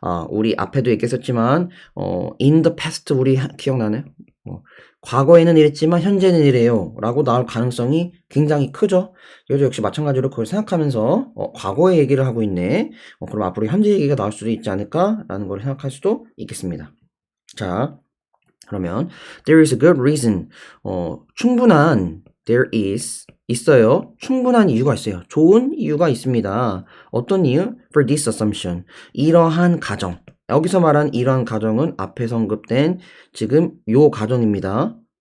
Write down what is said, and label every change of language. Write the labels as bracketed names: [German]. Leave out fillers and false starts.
[Korean] 우리 앞에도 얘기했었지만, [English] in the past [Korean] 우리 기억나나요? 과거에는 이랬지만 현재는 이래요 라고 나올 가능성이 굉장히 크죠. 여기서 역시 마찬가지로 그걸 생각하면서 과거의 얘기를 하고 있네. 그럼 앞으로 현재 얘기가 나올 수도 있지 않을까 라는 걸 생각할 수도 있겠습니다. 자, 그러면 [English] there is a good reason. [Korean] 충분한 [English] there is [Korean] 있어요. 충분한 이유가 있어요. 좋은 이유가 있습니다. 어떤 이유? [English] For this assumption. [Korean] 이러한 가정. 여기서 말한 이러한 가정은 앞에서 언급된 지금 요 가정입니다.